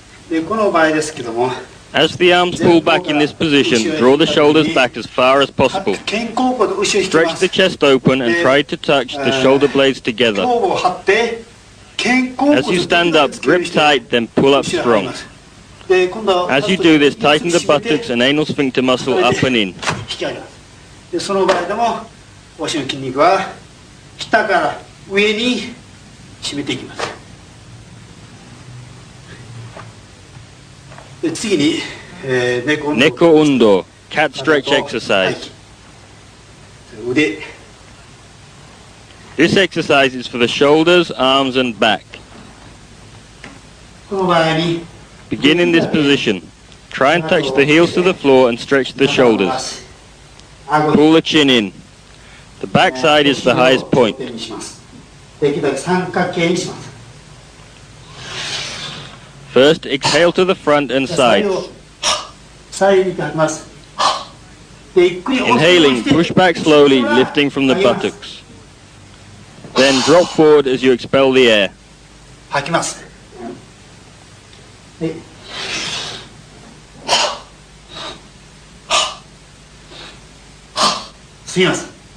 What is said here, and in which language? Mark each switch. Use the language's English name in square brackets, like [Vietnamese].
[English] As the arms pull back in this position, draw the shoulders back as far as possible. Stretch the chest open and try to touch the shoulder blades together. As you stand up, grip tight, then pull up strong. As you do this, tighten the buttocks and anal sphincter muscle up and in. [Japanese] その場合でもお尻の筋肉は下から上に締めていきます。次に、 [English] Neko undo, cat stretch exercise. [Japanese] 腕 [English] This exercise is for the shoulders, arms and back. [Japanese] この場合に [English] Begin in this position. Try and touch the heels to the floor and stretch the shoulders. Pull the chin in. The back side is the highest point. [Japanese] できるだけ三角形にします。 [English] First, exhale to the front and sides. Inhaling, push back slowly, lifting from the buttocks. Then drop forward as you expel the air. [Japanese] 吐きます。で吸います。